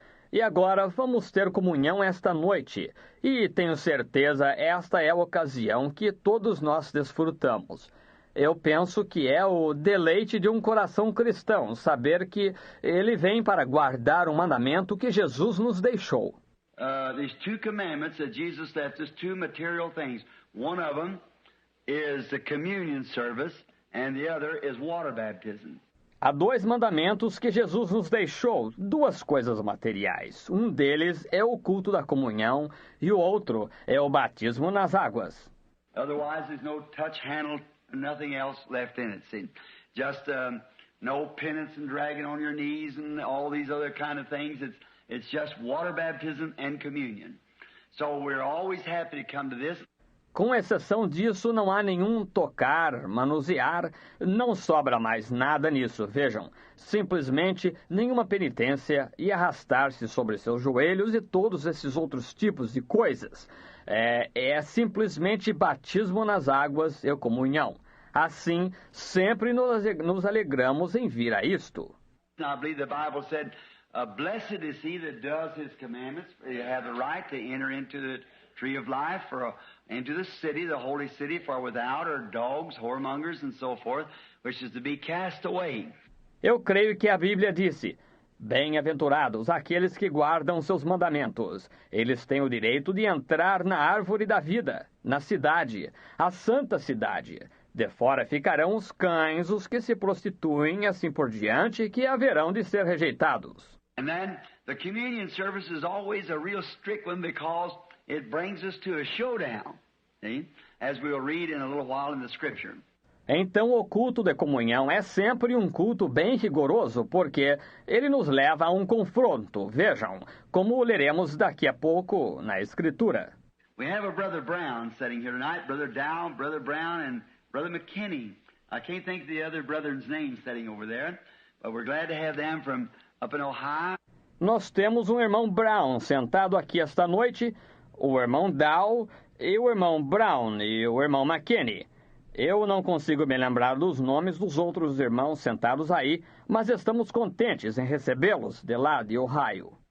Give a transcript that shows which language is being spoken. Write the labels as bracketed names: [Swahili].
[Portuguese] E agora vamos ter comunhão esta noite. E tenho certeza esta é a ocasião que todos nós desfrutamos. Eu penso que é o deleite de um coração cristão, saber que ele vem para guardar um mandamento que Jesus nos deixou. [English] These two commandments that Jesus left us, two material things. One of them is the communion service, and the other is water baptism. [Portuguese] Há dois mandamentos que Jesus nos deixou, duas coisas materiais. Um deles é o culto da comunhão e o outro é o batismo nas águas. [English] Otherwise, there's no touch, handle, nothing else left in it. See, just no penance and dragging on your knees and all these other kind of things. It's just water baptism and communion. So we're always happy to come to this. [Portuguese] Com exceção disso, não há nenhum tocar, manusear, não sobra mais nada nisso, vejam. Simplesmente nenhuma penitência e arrastar-se sobre seus joelhos e todos esses outros tipos de coisas. É simplesmente batismo nas águas e comunhão. Assim, sempre nos alegramos em vir a isto. [English] I believe the Bible said, blessed is he that does his commandments. You have the right to enter into the tree of life, into the city, the holy city, for without are dogs, whoremongers, and so forth, which is to be cast away. [Portuguese] Eu creio que a Bíblia disse, bem-aventurados aqueles que guardam seus mandamentos. Eles têm o direito de entrar na árvore da vida, na cidade, a santa cidade. De fora ficarão os cães, os que se prostituem, assim por diante, que haverão de ser rejeitados. [English] And then the communion service is always a real strict one because it brings us to a showdown, see? As we'll read in a little while in the scripture. [Portuguese] Então o culto de comunhão é sempre um culto bem rigoroso, porque ele nos leva a um confronto, vejam, como leremos daqui a pouco na Escritura. [English] We have a Brother Brown sitting here tonight, Brother Dow, Brother Brown, and Brother McKinney. I can't think of the other brother's name sitting over there, but we're glad to have them from up in Ohio. [Portuguese] Nós temos um irmão Brown sentado aqui esta noite, o irmão Dow e o irmão Brown e o irmão McKinney. Eu não consigo me lembrar dos nomes dos outros irmãos sentados aí, mas estamos contentes em recebê-los de lá de Ohio.